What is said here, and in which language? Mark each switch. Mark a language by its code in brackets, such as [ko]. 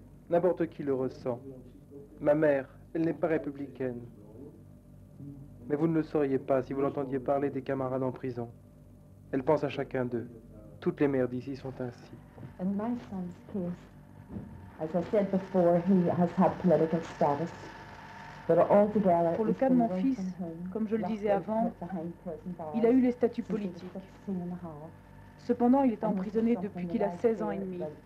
[fr] N'importe qui le ressent. Ma mère, elle n'est pas républicaine. Mais vous ne le sauriez pas si vous l'entendiez parler des camarades en prison. Elle pense à chacun d'eux. Toutes les mères d'ici sont ainsi. [en] In my son's case, as I said before, he has had political status. [fr] Pour le cas de mon fils, comme je le disais avant, il a eu les statuts politiques. Cependant, il est emprisonné depuis qu'il a 16 ans et demi.